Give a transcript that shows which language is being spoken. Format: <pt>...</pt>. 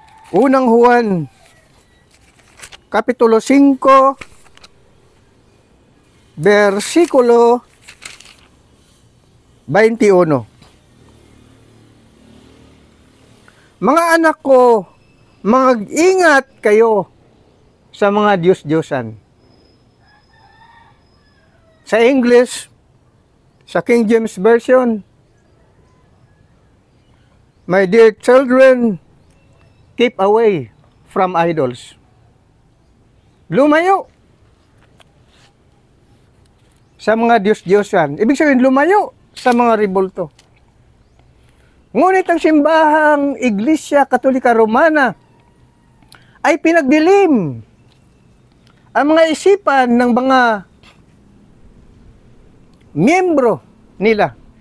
<tl>Unang Juan, Kapitulo 5, versikulo 21. Mga anak ko, mag-ingat kayo sa mga Diyos-Diyosan. Sa English, sa</tl> <en>King James Version, my dear children, keep away from idols.</en> <tl>Lumayo sa mga Diyos-Diyosan. Ibig sabihin, lumayo sa mga ribolto. Ngunit ang simbahang Iglesia Katolika Romana ay pinagdilim ang mga isipan ng mga miyembro nila.</tl>